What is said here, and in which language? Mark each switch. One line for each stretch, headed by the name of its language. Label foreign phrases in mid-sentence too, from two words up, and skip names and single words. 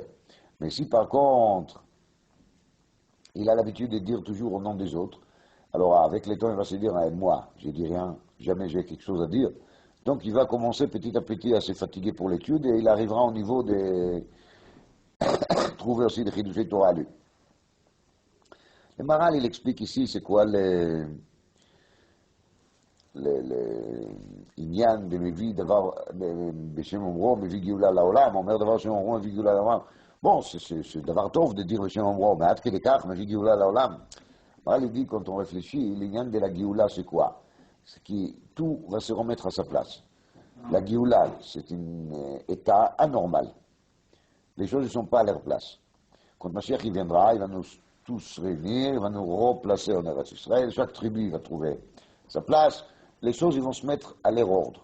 French: Mais si par contre, il a l'habitude de dire toujours au nom des autres, alors avec le temps, il va se dire, moi, je dis rien, jamais j'ai quelque chose à dire. Donc, il va commencer petit à petit à se fatiguer pour l'étude et il arrivera au niveau de trouver aussi des
Hebrew: חידושי תורה
French: à lui. Le Maral, il explique ici c'est quoi
Hebrew: העניין במביא דבר, בשם אומרו, מביא גאולה לעולם, אומר דבר בשם אומרו, מביא גאולה לעולם.
French: Bon, c'est
Hebrew: דבר טוב
French: de dire
Hebrew: בשם אומרו, mais עד כדי כך מביא גאולה לעולם.
French: Maral, il dit, quand on réfléchit, l'ignan de la Géoula, c'est quoi? C'est que tout va se remettre à sa place. La Géoula, c'est un état anormal. Les choses ne sont pas à leur place. Quand Mashiach il viendra, il va nous tous réunir, il va nous replacer en Eretz Israël, chaque tribu va trouver sa place, les choses ils vont se mettre à leur ordre.